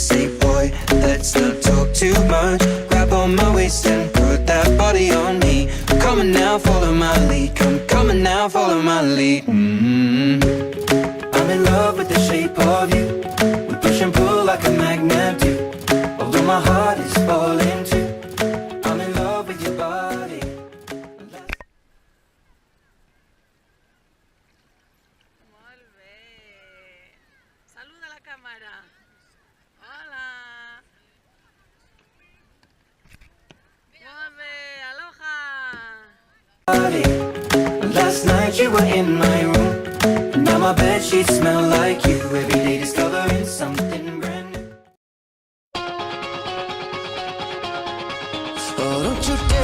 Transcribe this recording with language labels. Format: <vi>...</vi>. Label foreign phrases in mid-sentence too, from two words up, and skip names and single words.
<en>Say, boy, let's not talk too much. Grab on my waist and put that body on me. Come on now, follow my lead. Come on now, follow my lead. I'm in love with the shape of you. We push and pull like a magnet do. Although my heart is falling too. I'm in love with your body.</en> <ca>Molt bé.</ca> <es>Saluda a la cámara. Hola.</es> <ca>Molt bé, aloha.</ca> <en>Last night you were in my room. Now my bedsheets smell like you. Every day discovering something brand new. Oh, don't you dare look back.</en>